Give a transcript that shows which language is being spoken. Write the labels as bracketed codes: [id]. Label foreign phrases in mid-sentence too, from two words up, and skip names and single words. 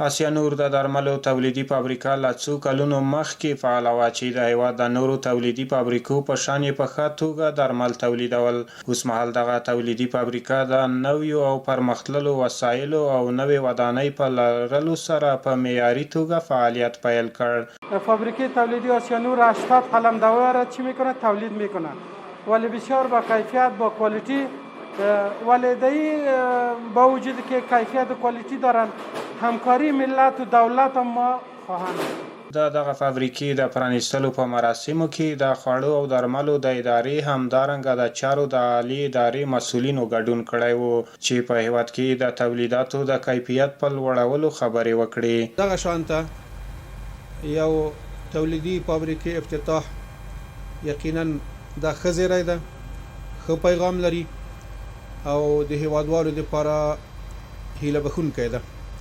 [ps] آسیا نور د درملو تولیدي فابریکه له څو کلونو مخکې فعاله وه چې د هېواد د نورو تولیدي فابریکو په شان یې په ښه توګه درمل تولیدول. اوسمهال دغه تولیدي فابریکه د نویو او پرمختللو وسایلو او نوې ودانۍ په لرلو سره په معیاري توګه فعالیت پیل کړ. [fa] فابریکه تولیدی آسیا نور 80 قلمداد چی میکنه؟ تولید میکنه، ولی بسیار با کیفیت، با کوالیتی، ولی با وجود که کیفیت و کوالیتی دارن، همکاری ملت و دولت هم ما خواهند. [ps] دغه فابریکې د پرانیستلو په مراسمو کې د خوړو او درملو د ادارې همدارنګه د چارو د عالی ادارې مسؤلینو ګډون کړی و چې په هیواد کې د تولیداتو د کیفیت په لوړولو خبرې وکړي. دغه شانته یو تولیدي فابریکې افتتاح یقینا د ښه زیری ده، ښه پیغام لري او د هیوادوالو لپاره هیله بښونکی ده.